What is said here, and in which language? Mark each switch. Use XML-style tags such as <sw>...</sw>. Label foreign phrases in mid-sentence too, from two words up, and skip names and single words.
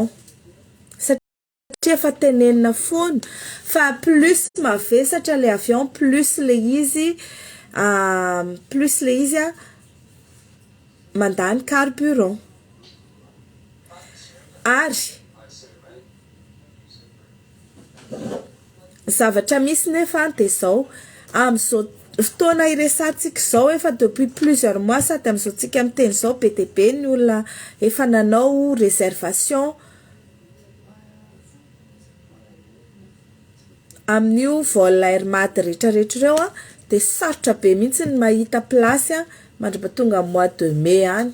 <mg>Satria efa tenenina foana fa plus mavesatra</mg> <fr>le avion</fr> <mg>plus le izy mandany carburant. Ary zavatra misy nefa dia izao amin'izao fotoana iresantsika izao efa</mg> <fr>depuis plusieurs mois</fr> <mg>sady amin'izao tsika miteny izao be dia be ny olona efa nanao réservation amin'io vol air mat rehetrarehetra ireo dia sarotra be mihitsy ny mahita plasy mandrapatonga</mg> <fr>mois de mai</fr> <mg>any.</mg>